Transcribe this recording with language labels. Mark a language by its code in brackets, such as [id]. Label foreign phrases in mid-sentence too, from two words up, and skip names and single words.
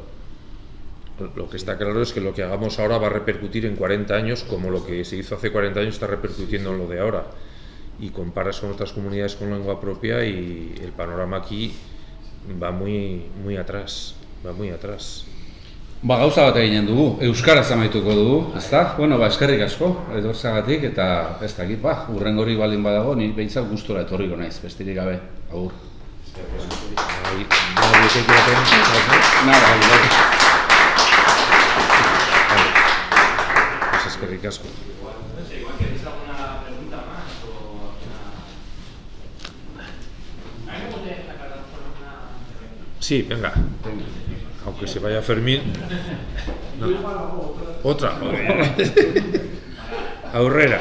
[es] Lo que está claro es que lo que hagamos ahora va a repercutir en 40 años, como lo que se hizo hace 40 años está repercutiendo en lo de ahora. Y comparas con otras comunidades con lengua propia y el panorama aquí va muy atrás, va muy atrás. [eu] Gauza bat eginen dugu, euskaraz amaituko dugu, ezta? Bueno, eskerrik asko, edorzagatik, eta ez dakit, hurrengori baldin badago, ni behintzat gustura etorriko naiz, besterik gabe, agur. Eskerrik asko. [es] Igual queréis alguna pregunta más o a mí me gustaría sacar una. Sí, venga. Aunque se vaya Fermín. No. Otra. Aurrera.